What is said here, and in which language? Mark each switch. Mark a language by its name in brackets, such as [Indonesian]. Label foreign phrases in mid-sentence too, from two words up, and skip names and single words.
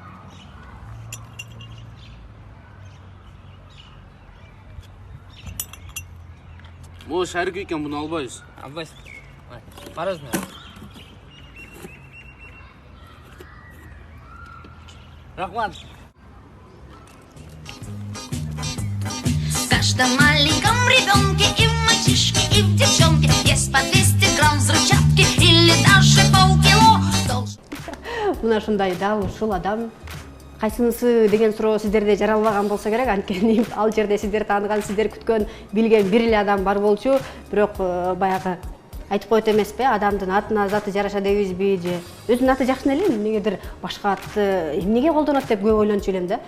[Kyrgyz] Могу шарик экен, буну албайбыз. Албайсыз. Мороженое. Рахмат. [Russian] В каждом маленьком ребенке и в мальчишке, и в девчонке есть по 200 грамм взрывчатки или даже полкило. [Kyrgyz] Мына ушундай дал ушул адам кайсынысы деген суроо сиздерде жаралбаган болсо керек, анткени ал жерде сиздер тааныган, сиздер күткөн, билген бир эле адам бар болчу, бирок баягы айтып коет эмеспи, адамдын атына заты жараша дейбизби же өзүнүн аты жакшы эле, эмнегедир башка атты эмнеге колдонот деп көп ойлончу элем да.